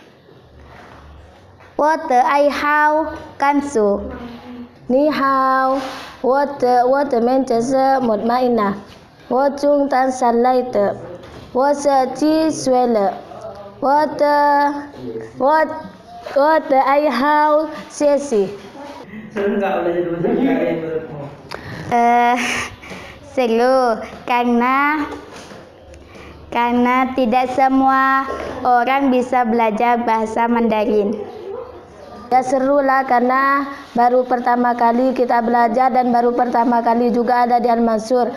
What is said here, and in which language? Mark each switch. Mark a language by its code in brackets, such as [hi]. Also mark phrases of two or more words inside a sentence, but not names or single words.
[zh] 我的爱好看书。你好，我的名字是Mutmainah， 我从丹山来的。我是几岁了？我的爱好学习。 [id] Seru nggak belajar bahasa Mandarin menurutmu? Seru karena tidak semua orang bisa belajar bahasa Mandarin. Ya seru lah karena baru pertama kali kita belajar dan baru pertama kali juga ada di Al-Mansur.